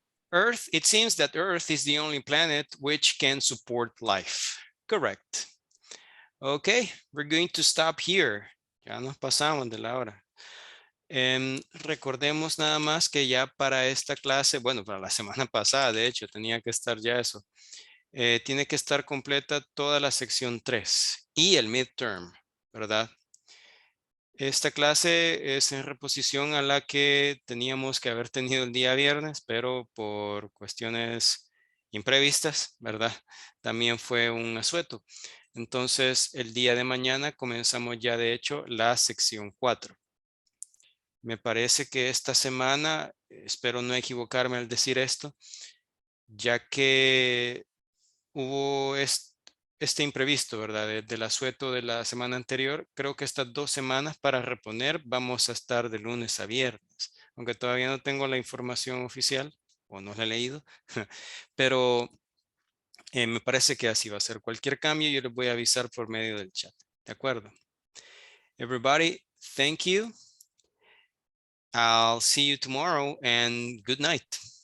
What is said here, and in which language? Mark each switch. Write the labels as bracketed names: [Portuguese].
[English] Earth, it seems that Earth is the only planet which can support life. Correct. Okay, we're going to stop here. [Spanish] Ya nos pasamos de la hora. Recordemos nada más que ya para esta clase, bueno, para la semana pasada, de hecho, tenía que estar ya eso. tiene que estar completa toda la sección 3 y el midterm, ¿verdad? Esta clase es en reposición a la que teníamos que haber tenido el día viernes, pero por cuestiones imprevistas, ¿verdad? También fue un asueto. Entonces, el día de mañana comenzamos ya, de hecho, la sección 4. Me parece que esta semana, espero no equivocarme al decir esto, ya que hubo este imprevisto, ¿verdad? Del asueto de la semana anterior, creo que estas 2 semanas para reponer vamos a estar de lunes a viernes, aunque todavía no tengo la información oficial o no la he leído, pero me parece que así va a ser. Cualquier cambio yo les voy a avisar por medio del chat, ¿de acuerdo? [English] Everybody, thank you. I'll see you tomorrow and good night.